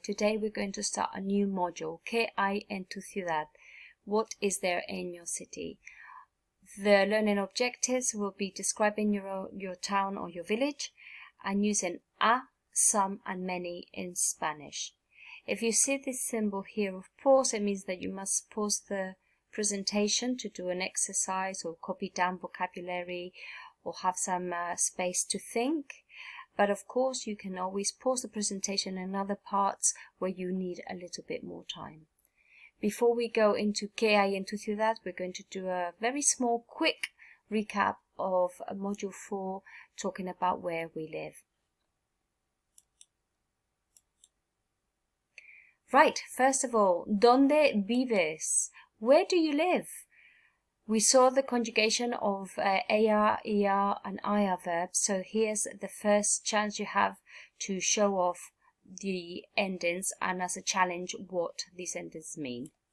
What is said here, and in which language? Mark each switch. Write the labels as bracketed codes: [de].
[en] Today we're going to start a new module, [es] ¿Qué hay en tu ciudad? [en] What is there in your city? The learning objectives will be describing your town or your village and using a, some and many in Spanish. If you see this symbol here of pause, it means that you must pause the presentation to do an exercise or copy down vocabulary or have some space to think. But of course you can always pause the presentation in other parts where you need a little bit more time. Before we go into [es] ¿Qué hay en tu ciudad? [en] We're going to do a very small quick recap of module 4 talking about where we live. Right, first of all, [es] ¿Dónde vives? [en] Where do you live? We saw the conjugation of AR, ER and IR verbs, so here's the first chance you have to show off the endings and as a challenge what these endings mean.